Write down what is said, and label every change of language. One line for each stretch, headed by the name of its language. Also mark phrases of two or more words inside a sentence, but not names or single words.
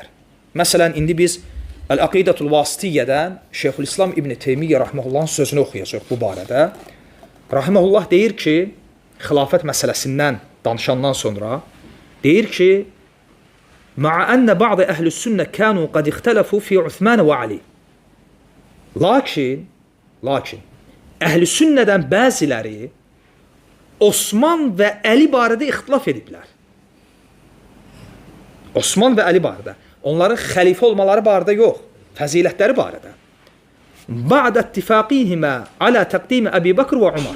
Azerbaijani: Məsələn, indi biz Əl-Əqidatul Vasitiyyədən Şeyxülislam İbn Teymiyyə Rəhməhullahın sözünü oxuyacaq bu barədə. Rəhməhullah deyir ki, xilafət məsələsindən danışandan sonra deyir ki,
Arabic: مع أن بعض أهل السنة كانوا قد اختلفوا في عثمان وعلي.
Azerbaijani: Lakin Lakin əhl-i sünnədən bəziləri Osman və Əli barədə ixtilaf ediblər. Osman və Əli barədə. Onların xəlifə olmaları barədə yox, fəzilətləri barədə.
Arabic: بعد اتفاقهما على تقديم أبي بكر وعمر.